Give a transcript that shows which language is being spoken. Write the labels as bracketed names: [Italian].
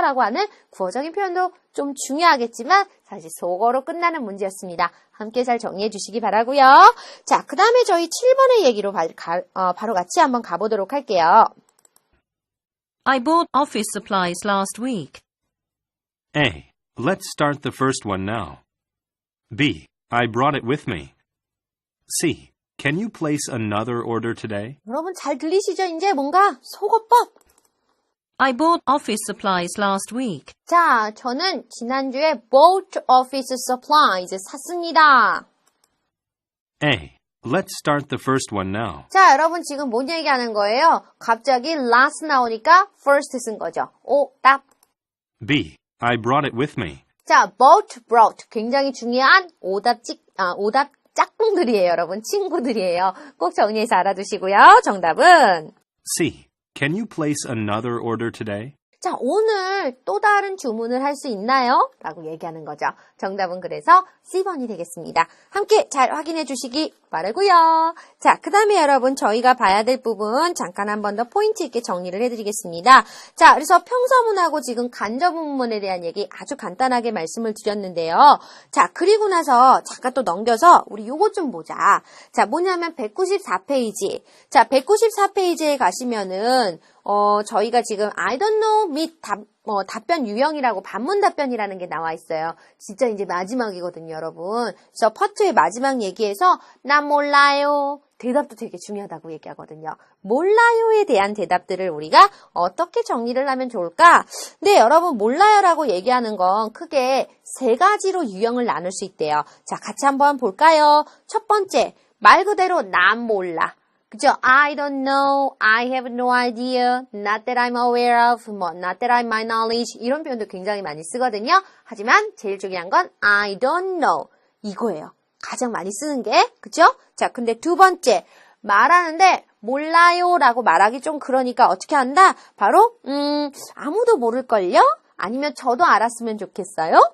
[Korean] 라고 하는 구어적인 표현도 좀 중요하겠지만 사실 속어로 끝나는 문제였습니다. 함께 잘 정리해 주시기 바라고요. 자, 그 다음에 저희 7번의 얘기로 바로 같이 한번 가보도록 할게요. [English] I bought office supplies last week. A. Let's start the first one now. B. I brought it with me. C. Can you place another order today? [Korean] 여러분 잘 들리시죠? 이제 뭔가 속어법. [English] I bought office supplies last week. [Korean] 자, 저는 지난주에 bought office supplies 샀습니다. [English] A. Let's start the first one now. [Korean] 자, 여러분 지금 뭔 얘기하는 거예요? 갑자기 last 나오니까 first 쓴 거죠. 오답. [English] B. I brought it with me. [Korean] 자, brought. 굉장히 중요한 오답 짝꿍들이에요, 여러분. 친구들이에요. 꼭 정리해서 알아두시고요. 정답은 [English] C. Can you place another order today? [Korean] 자, 오늘 또 다른 주문을 할 수 있나요? 라고 얘기하는 거죠. 정답은 그래서 C번이 되겠습니다. 함께 잘 확인해 주시기 바라고요. 자, 그 다음에 여러분 저희가 봐야 될 부분 잠깐 한 번 더 포인트 있게 정리를 해드리겠습니다. 자, 그래서 평서문하고 지금 간접문문에 대한 얘기 아주 간단하게 말씀을 드렸는데요. 자, 그리고 나서 잠깐 또 넘겨서 우리 요것 좀 보자. 자, 뭐냐면 194페이지. 자, 194페이지에 가시면은 저희가 지금 I don't know 및 답변 유형이라고 반문 답변이라는 게 나와 있어요. 진짜 이제 마지막이거든요, 여러분. 그래서 파트의 마지막 얘기에서 나 몰라요. 대답도 되게 중요하다고 얘기하거든요. 몰라요에 대한 대답들을 우리가 어떻게 정리를 하면 좋을까? 근데 여러분 몰라요라고 얘기하는 건 크게 세 가지로 유형을 나눌 수 있대요. 자, 같이 한번 볼까요? 첫 번째, 말 그대로 난 몰라. 그죠? [English] I don't know, I have no idea, not that I'm aware of, not that I'm my knowledge 이런 표현도 굉장히 많이 쓰거든요. [Korean] 하지만 제일 중요한 건 I don't know 이거예요. 가장 많이 쓰는 게, 그죠? 자, 근데 두 번째 말하는데 몰라요라고 말하기 좀 그러니까 어떻게 한다? 바로 아무도 모를걸요? 아니면 저도 알았으면 좋겠어요?